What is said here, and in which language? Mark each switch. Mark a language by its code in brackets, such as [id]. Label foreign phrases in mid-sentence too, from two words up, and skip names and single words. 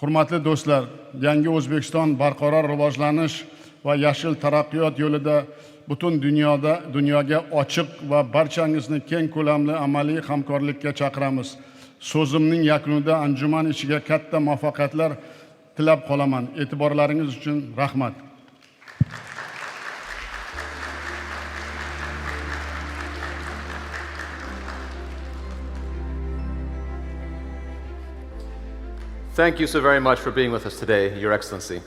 [uz] Hurmatli do'stlar, yangi O'zbekiston barqaror rivojlanish va yashil taraqqiyot yo'lida butun dunyoga ochiq va barchangizni keng ko'lamli amaliy hamkorlikka chaqiramiz. So'zimning yakunida anjuman ichiga katta muvaffaqiyatlar tilab qolaman. E'tiborlaringiz uchun rahmat. [en] Thank you so very much for being with us today, Your Excellency.